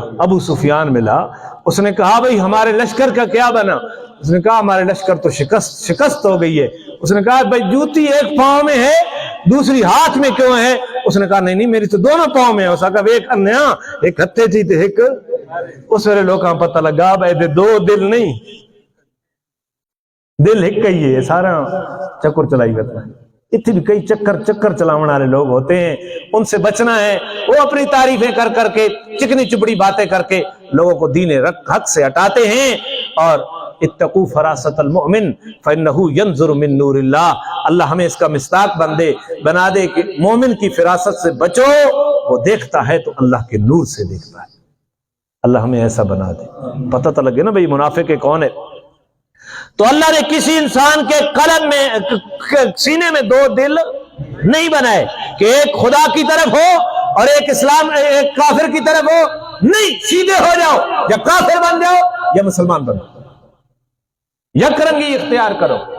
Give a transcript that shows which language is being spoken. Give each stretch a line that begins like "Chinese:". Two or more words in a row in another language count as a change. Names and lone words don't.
Urdu: ابو سفیان ملا، اس نے کہا بھئی ہمارے لشکر کا کیا بنا؟ اس نے کہا ہمارے لشکر تو شکست ہو گئی ہے۔ اس نے کہا بھئی جوتی ایک پاؤں میں ہے دوسری ہاتھ میں کیوں ہے؟ اس نے کہا نہیں میری تو دونوں پاؤں میں ہے۔ اس نے کہا
Punjabi: ایک انیا ایک ہتھے جی تے ایک، اس ویلے لوگاں پتہ لگا
Urdu: بھئی دو دل نہیں، دل ایک ہی ہے، سارا چکر چلائی کرتا ہے۔ اتنے بھی کئی چکر چلاون والے لوگ ہوتے ہیں، ان سے بچنا ہے۔ وہ اپنی تعریفیں کر کر کے چکنی چپڑی باتیں کر کے لوگوں کو دین حق سے ہٹاتے ہیں۔ اور
Arabic: اتقوا فراست المؤمن فانه ينظر من نور اللہ،
Urdu: اللہ ہمیں اس کا مصداق بنا دے کہ مومن کی فراست سے بچو، وہ دیکھتا ہے تو اللہ کے نور سے دیکھتا ہے۔ اللہ ہمیں ایسا بنا دے، پتہ تو لگے نا بھئی منافق کون ہے۔ تو اللہ نے کسی انسان کے قلب میں سینے میں دو دل نہیں بنائے کہ ایک خدا کی طرف ہو اور ایک اسلام ایک کافر کی طرف ہو، نہیں، سیدھے ہو جاؤ، یا کافر بن جاؤ یا مسلمان بن جاؤ، یک رنگی اختیار کرو۔